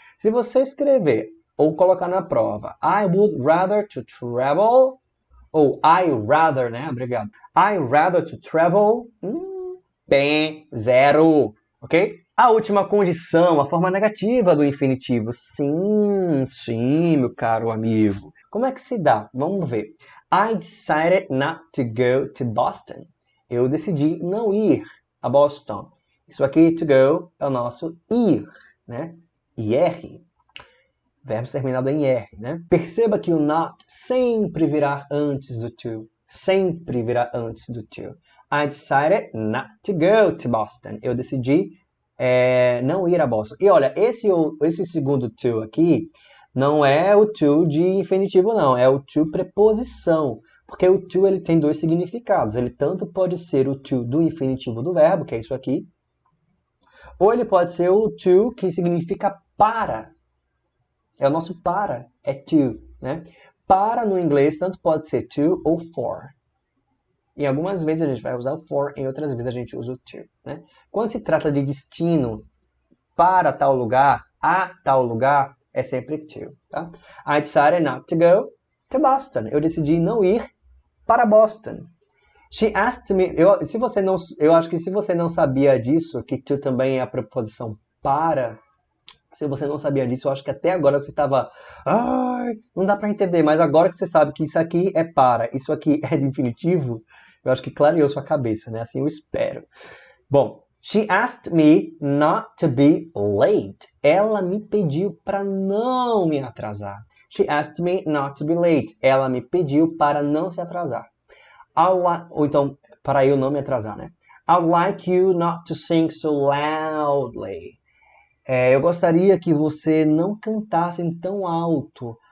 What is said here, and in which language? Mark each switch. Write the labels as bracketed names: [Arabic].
[Portuguese] Se você escrever ou colocar na prova [English] I would rather to travel [Portuguese] ou [English] I rather, [Portuguese] né? Abreviado. [English] I rather to travel. Bem, 0. Ok? [Portuguese] A última condição, a forma negativa do infinitivo. Sim, meu caro amigo. Como é que se dá? Vamos ver. [English] I decided not to go to Boston. [Portuguese] Eu decidi não ir a Boston. Isso aqui, to go, é o nosso ir, né? IR. Verbo terminado em R, né? Perceba que o not sempre virá antes do to. Sempre virá antes do to. [English] I decided not to go to Boston. [Portuguese] Eu decidi não ir a Boston. E olha, esse segundo to aqui não é o to de infinitivo, não. É o to preposição. Porque o to ele tem dois significados. Ele tanto pode ser o to do infinitivo do verbo, que é isso aqui, ou ele pode ser o to que significa para. É o nosso para, é to, né? Para no inglês tanto pode ser to ou for. E algumas vezes a gente vai usar o for, em outras vezes a gente usa o to, né? Quando se trata de destino para tal lugar, a tal lugar, é sempre to, tá? [English] I decided not to go to Boston. [Portuguese] Eu decidi não ir para Boston. [English] She asked me, [Portuguese] eu acho que se você não sabia disso, que to também é a preposição para. Se você não sabia disso, eu acho que até agora você estava... não dá para entender, mas agora que você sabe que isso aqui é para, isso aqui é de infinitivo, eu acho que clareou sua cabeça, né? Assim eu espero. Bom, [English] She asked me not to be late. [Portuguese] Ela me pediu para não me atrasar. [English] She asked me not to be late. [Portuguese] Ela me pediu para não se atrasar. Ou então, para eu não me atrasar, né? [English] I'd like you not to sing so loudly. [Portuguese] Eu gostaria que você não cantasse tão alto.